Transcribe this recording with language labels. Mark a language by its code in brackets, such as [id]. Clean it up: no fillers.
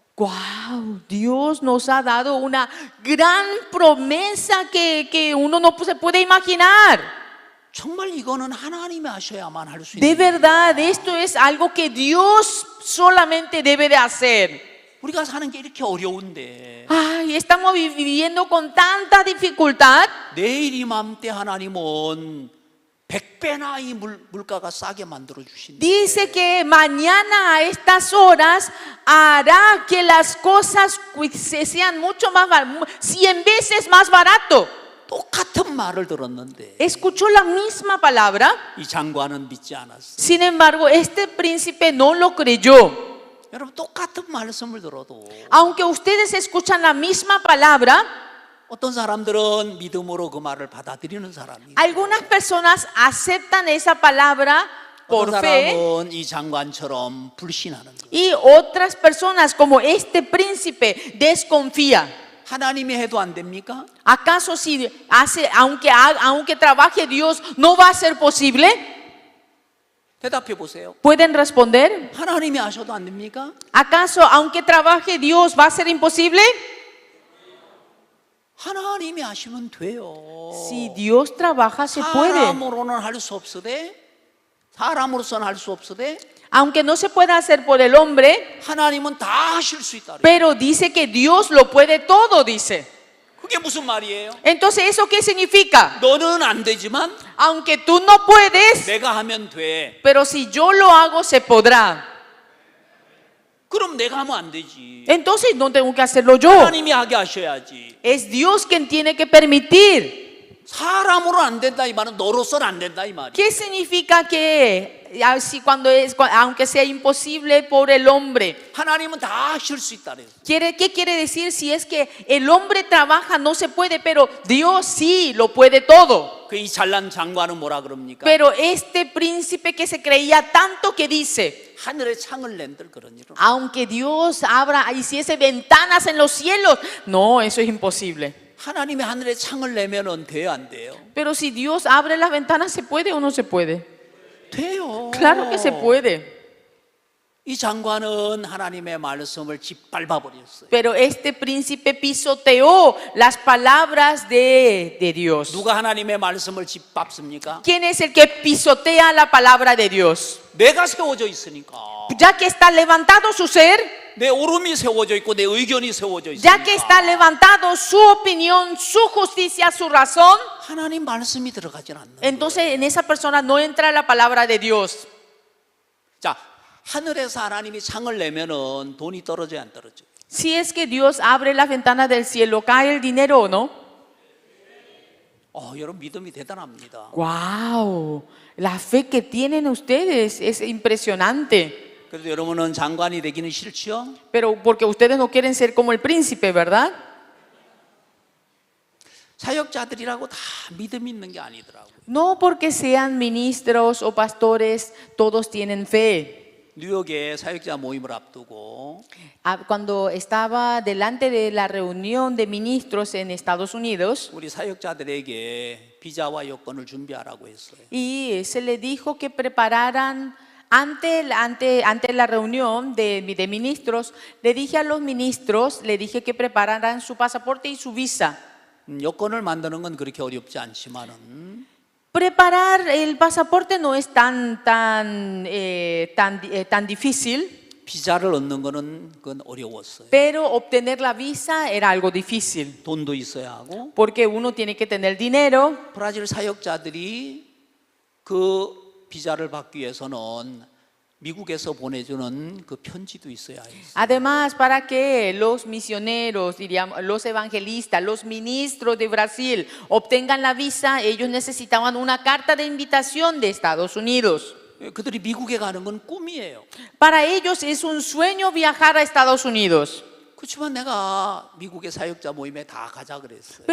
[es] Wow, Dios nos ha dado una gran promesa que uno no se puede imaginar. [ko] 정말 이거는 하나님이 하셔야만 할 수 [es] De [ko] 있는. [es] verdad, esto es algo que Dios solamente debe de hacer. [ko] 우리가 사는 게 이렇게 어려운데 [es] Ay, estamos viviendo con tanta dificultad. [ko] 내일 이맘때 하나님은 100배나 이 물가가 싸게 만들어 주신다. [es] Dice que mañana a estas horas hará que las cosas sean mucho más, 100 veces más barato. [ko] 똑같은 말을 들었는데 [es] Escuchó la misma palabra, [ko] 이 장관은 믿지 않았어. [es] sin embargo, este príncipe no lo creyó. [ko] 여러분, 똑같은 말씀을 들어도 [es] Aunque ustedes escuchan la misma palabra, [ko] 어떤 사람들은 믿음으로 그 말을 받아들이는 사람이, [es] algunas personas aceptan esa palabra por [ko] 어떤 [es] fe [ko] 사람은 이 장관처럼 불신하는 거예요. [es] y otras personas como este príncipe desconfía. [ko] 하나님이 해도 안 됩니까? [es] ¿Acaso si hace, aunque trabaje Dios, no va a ser posible? [ko] 대답해 보세요. [es] ¿Pueden responder? [ko] 하나님이 하셔도 안 됩니까? [es] ¿Acaso aunque trabaje Dios va a ser imposible? [ko] 하나님이 하시면 돼요. [es] Si Dios trabaja, se puede. [ko] 사람으로는 할 수 없으되, 사람으로서는 할 수 없으되 [es] Aunque no se pueda hacer por el hombre, [ko] 하나님은 다 하실 수 있다. [es] pero dice que Dios lo puede todo, dice. [ko] 그게 무슨 말이에요? [es] Entonces, ¿eso qué significa? [ko] 너는 안 되지만 [es] Aunque tú no puedes, [ko] 내가 하면 돼. [es] pero si yo lo hago, se podrá. [ko] 그럼 내가 하면 안 되지. [es] Entonces, no tengo que hacerlo yo. [ko] 하나님이 하게 하셔야지. [es] Es Dios quien tiene que permitir. [ko] 사람으로 안 된다 이 말은 너로서는 안 된다 이 말이야. [es] ¿Qué significa que así aunque sea imposible por el hombre? [ko] 하나님은 다 하실 수 있다 그래서. [es] ¿Qué quiere decir? Si es que el hombre trabaja, no se puede, pero Dios sí lo puede todo. [ko] 그 이 잘난 장관은 뭐라 그럽니까? [es] Pero este príncipe que se creía tanto que dice, [ko] 하늘에 창을 낸들 그런 일은. [es] aunque Dios hiciese ventanas en los cielos, no, eso es imposible. [ko] 하나님이 하늘에 창을 내면은 돼요 안 돼요? [es] Pero si Dios abre las ventanas, ¿se puede o no se puede? [ko] 돼요. [es] Claro que se puede. [ko] 이 장관은 하나님의 말씀을 짓밟아 버렸어요. [es] Pero este príncipe pisoteó las palabras de Dios. [ko] 누가 하나님의 말씀을 짓밟습니까? [es] ¿Quién es el que pisotea la palabra de Dios? [ko] 내가 세워져 있으니까. [es] Ya que está levantado su ser, [ko] 내 오름이 세워져 있고 내 의견이 세워져 [es] ya que está [ko] 있으니까 [es] levantado su opinión, su justicia, su razón, [ko] 하나님 말씀이 들어가질 않는 거예요. [es] entonces en esa persona no entra la palabra de Dios. [ko] 자, 하늘에서 하나님이 창을 내면은 돈이 떨어져야 안 떨어져요? [es] Si es que Dios abre las ventanas del cielo, ¿cae el dinero o no? [ko] 여러분 믿음이 대단합니다. [es] ¡Wow! La fe que tienen ustedes es impresionante. [ko] 그래도 여러분은 장관이 되기는 싫죠? [es] Pero porque ustedes no quieren ser como el príncipe, ¿verdad? [ko] 사역자들이라고 다 믿음 있는 게 아니더라고요. [es] No porque sean ministros o pastores, todos tienen fe. [ko] 뉴욕의 사역자 모임을 앞두고 [es] Cuando estaba delante de la reunión de ministros en Estados Unidos, [ko] 우리 사역자들에게 비자와 여권을 준비하라고 했어요. [es] y se le dijo que prepararan ante la reunión de ministros, le dije a los ministros, le dije que prepararan su pasaporte y su visa. [ko] 여권을 만드는 건 그렇게 어렵지 않지만은 [es] Preparar el pasaporte no es tan difícil, [ko] 비자를 얻는 거는 그건 어려웠어요. [es] pero obtener la visa era algo difícil, [ko] 돈도 있어야 하고 [es] porque uno tiene que tener dinero. [ko] 브라질 사역자들이 그 비자를 받기 위해서는 미국에서 보내주는 그 편지도 있어야 해요. [es] Además, para que los misioneros, diríamos, los evangelistas, los ministros de Brasil obtengan la visa, ellos necesitaban una carta de invitación de Estados Unidos. [ko] 그들이 미국에 가는 건 꿈이에요. [es] Para ellos es un sueño viajar a Estados Unidos. [ko] 그렇지만 내가 미국의 사역자 모임에 다 가자 그랬어요.